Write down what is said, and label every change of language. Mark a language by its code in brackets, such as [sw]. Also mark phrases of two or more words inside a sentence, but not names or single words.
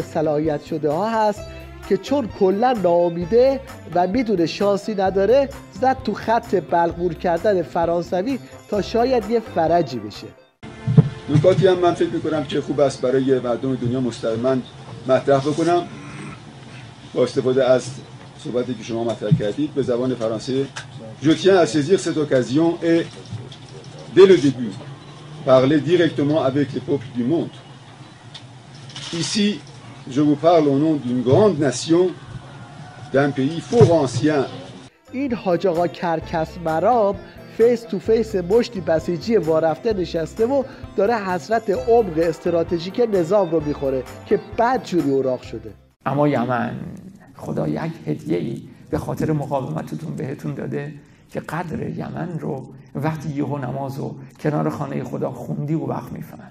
[fa] صلاحیت شده ها هست که چون کلا ناامیده و میدونه شانسی نداره زد تو خط بلغور کردن فرانسوی تا شاید یه فرجی بشه. نکاتی هم من فکر میکنم که خوب است برای مردم دنیا مستقیما مطرح بکنم با استفاده از صحبتی که شما مطرح کردید به زبان فرانسه. [fr] Je tiens à saisir cette occasion et dès le début parler directement avec les peuples du monde. Ici, je vous parle au nom d'une grande nation, d'un pays fort ancien. [fa] این حاج آقا کرکس مرام فیس تو فیس مشتی بسیجی وارفته نشسته و داره حسرت عمق استراتژیک نظام رو میخوره که بدجوری اوراق شده. اما یمن خدا یک هدیه‌ای به خاطر مقاومتتون بهتون داده که قدر یمن رو وقتی یهو نمازو کنار خانه خدا خوندی و وقت میفهمن.